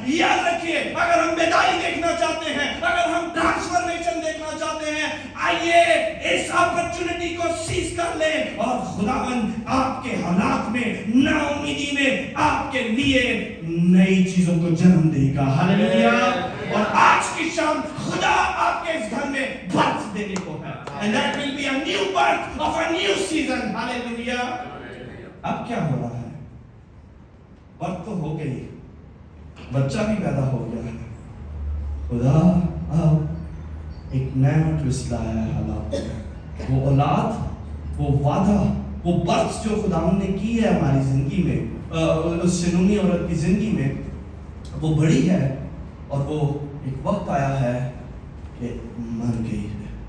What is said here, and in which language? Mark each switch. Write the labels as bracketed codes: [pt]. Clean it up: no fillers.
[ur] یاد رکھیے اگر ہم بیداری دیکھنا چاہتے ہیں, اگر ہم ٹرانسفارمیشن دیکھنا چاہتے ہیں, آئیے اس اپرچونٹی کو سیز کر لیں اور خداوند آپ کے حالات میں, نا امیدی میں آپ کے لیے نئی چیزوں کو جنم دے گا. ہاللیلویا. اور آج کی شام خدا آپ کے اس گھر میں برکت دینے کو ہے. [en] And that will be a new birth of a new season. [ur] ہاللیلویا. اب کیا ہو رہا ہے؟ برکت تو ہو گئی, بچہ بھی پیدا ہو گیا ہے. خدا اب ایک نیا ٹویسٹ لایا ہے حالات میں. وہ اولاد, وہ وعدہ, وہ برکت جو خدا نے کی ہے ہماری زندگی میں, اس شنونی عورت کی زندگی میں, وہ بڑی ہے اور وہ ایک وقت آیا ہے کہ مر گئی ہے.